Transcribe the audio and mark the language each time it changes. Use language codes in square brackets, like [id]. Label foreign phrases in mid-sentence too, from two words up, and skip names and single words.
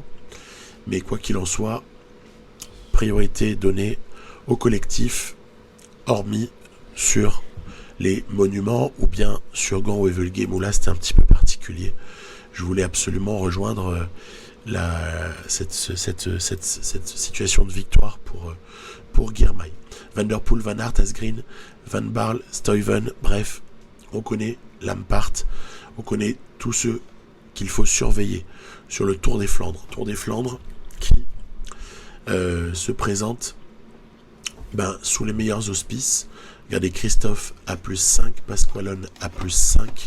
[fr] Mais quoi qu'il en soit, priorité donnée au collectif, hormis sur les monuments ou bien sur Gand ou Evelgem, où là c'était un petit peu particulier. Je voulais absolument rejoindre cette situation de victoire pour Girmay. Van der Poel, Van Aert, Asgreen, Van Baarle, Stuyven, bref, on connaît Lampart, on connaît tous ceux qu'il faut surveiller sur le Tour des Flandres. Tour des Flandres qui se présente sous les meilleurs auspices. Regardez, Christophe à +5, Pasqualone à +5.